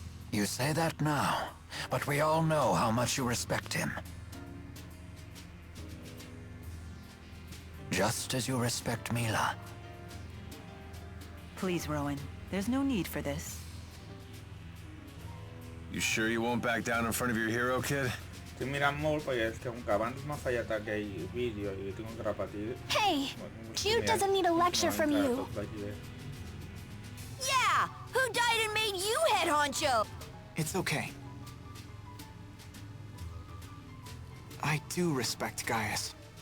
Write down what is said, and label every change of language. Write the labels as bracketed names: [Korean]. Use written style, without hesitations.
[English] You say that now, but we all know how much you respect him. Just as you respect Mila. Please, Rowan. There's no need for this. You sure you won't back down in front of your hero, kid? [Catalan] Estic mirant molt perquè és que que abans m'ha fallat aquell vídeo i tinc que repetir. [English] Hey, Jude doesn't need a lecture from you. Yeah! Who died and made you head honcho? It's okay. I do respect Gaius.